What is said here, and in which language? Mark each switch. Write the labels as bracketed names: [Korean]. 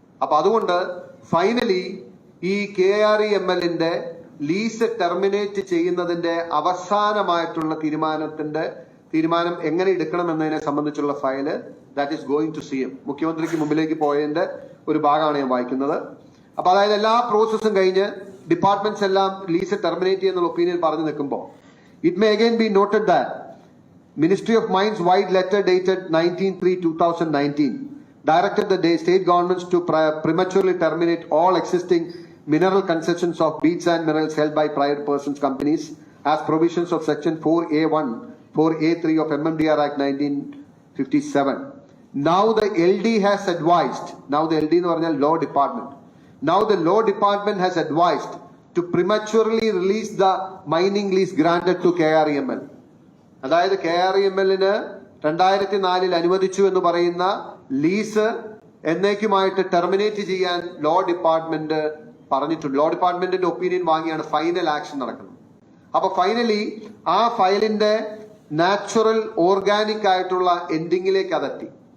[Malayalam] അപ്പൊ അതുകൊണ്ട് ഫൈനലി ഈ KREMLന്റെ ലീസ് ടെർമിനേറ്റ് ചെയ്യുന്നതിന്റെ അവസാനമായിട്ടുള്ള തീരുമാനം എങ്ങനെ എടുക്കണം എന്നതിനെ സംബന്ധിച്ചുള്ള file [English] that is going to CM [Malayalam] മുഖ്യമന്ത്രിക്ക് മുമ്പിലേക്ക് പോയതിന്റെ ഒരു ഭാഗമാണ് ഞാൻ വായിക്കുന്നത്. അപ്പൊ അതായത് എല്ലാ പ്രോസസ്സും കഴിഞ്ഞ് ഡിപ്പാർട്ട്മെന്റ്സ് എല്ലാം ലീസ് ടെർമിനേറ്റ് ചെയ്യുന്ന ഒപ്പീനിയൻ പറഞ്ഞു നിൽക്കുമ്പോൾ [English] It may again be noted that Ministry of Mines wide letter dated 19/3/2019 directed the state governments to prematurely terminate all existing mineral concessions of beach and minerals held by private persons companies as provisions of section 4A1 4A3 of MMDR Act 1957. Now the LD has advised, now the LD [Malayalam] എന്ന് പറഞ്ഞാൽ [English] law department, now the law department has advised to prematurely release the mining lease granted to KREML. [Malayalam] അതായത് KREML-ന് 2004 അനുവദിച്ചു എന്ന് പറയുന്ന lease എന്നേക്കുമായിട്ട് terminate ചെയ്യാൻ law department പറഞ്ഞിട്ടുണ്ട്. Law ഡിപ്പാർട്ട്മെന്റിന്റെ opinion വാങ്ങിയാണ് ഫൈനൽ ആക്ഷൻ നടക്കുന്നത്. അപ്പൊ ഫൈനലി ആ ഫയലിന്റെ നാച്ചുറൽ ഓർഗാനിക് ആയിട്ടുള്ള എൻഡിങ്ങിലേക്ക് അതെത്തി.